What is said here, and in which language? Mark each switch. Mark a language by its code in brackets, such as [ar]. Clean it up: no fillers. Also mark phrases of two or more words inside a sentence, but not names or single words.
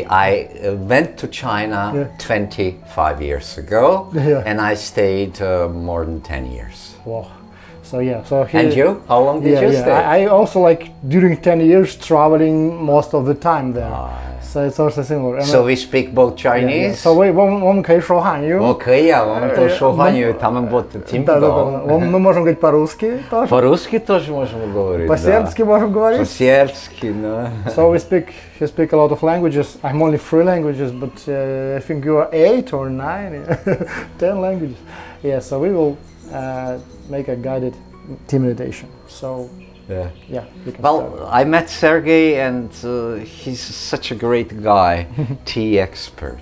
[en] I went to China 25 years ago and I stayed more than 10 years. Wow. So yeah, so he, and you? How long did you stay? I also like during 10 years traveling most of the time there. So it's also similar. So we speak both Chinese? [zh] So 我们可以说汉语。可以啊，我们都说汉语，他们不听不懂。 [ru] Мы можем говорить по-русски тоже. По-русски тоже можем говорить. По-сербски можем говорить. По-сербски, да. [en] So he speak a lot of languages. I'm only 3 languages, but I think you are 8 or 9, 10 languages. Yeah, so we will make a guided tea meditation. So yeah. Well, start. I met Sergey and he's such a great guy, tea expert.